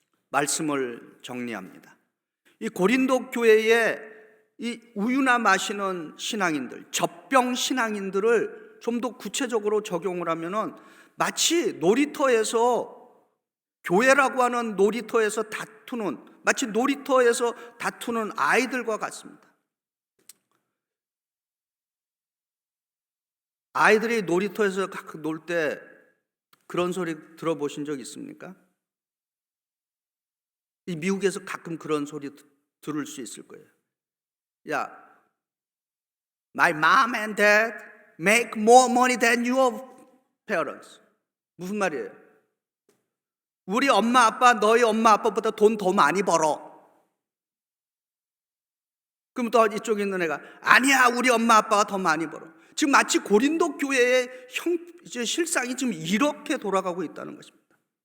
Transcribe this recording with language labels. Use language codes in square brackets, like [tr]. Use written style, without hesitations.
[ko] 말씀을 정리합니다. 이 고린도 교회에 이 우유나 마시는 신앙인들, 젖병 신앙인들을 좀 더 구체적으로 적용을 하면은 마치 놀이터에서, 교회라고 하는 놀이터에서 다투는, 마치 놀이터에서 다투는 아이들과 같습니다. 아이들이 놀이터에서 놀 때 그런 소리 들어보신 적 있습니까? 이 미국에서 가끔 그런 소리 들을 수 있을 거예요. [en] 야, my mom and dad make more money than your parents. [ko] 무슨 말이에요? 우리 엄마 아빠 너희 엄마 아빠보다 돈 더 많이 벌어. 그럼 또 이쪽에 있는 애가 아니야, 우리 엄마 아빠가 더 많이 벌어. 지금 마치 고린도 교회의 실상이 지금 이렇게 돌아가고 있다는 것입니다.